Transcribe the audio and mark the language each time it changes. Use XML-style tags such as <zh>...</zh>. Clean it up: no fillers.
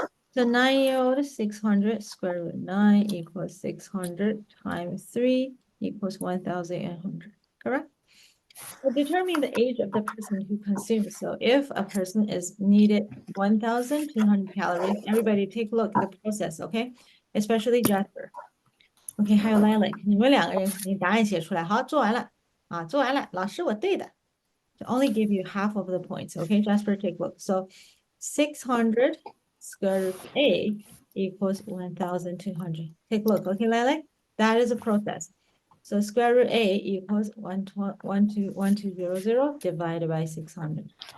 <en>So 9-year-old, 600 square root 9 equals 600 times 3 equals 1,800, correct? So determine the age of the person who consumes. So if a person is needed 1,200 calories, everybody take a look at the process, okay? Especially Jasper.</en> <zh>OK，还有 Lilac，你们两个人你答案写出来，好，做完了啊，做完了，老师我对的。</zh> <en>To only give you half of the points. Okay, Jasper, take a look. So 600 square root A equals 1,200. Take a look. Okay, Lilac, that is a process. So square root A equals 1200 divided by 600.</en>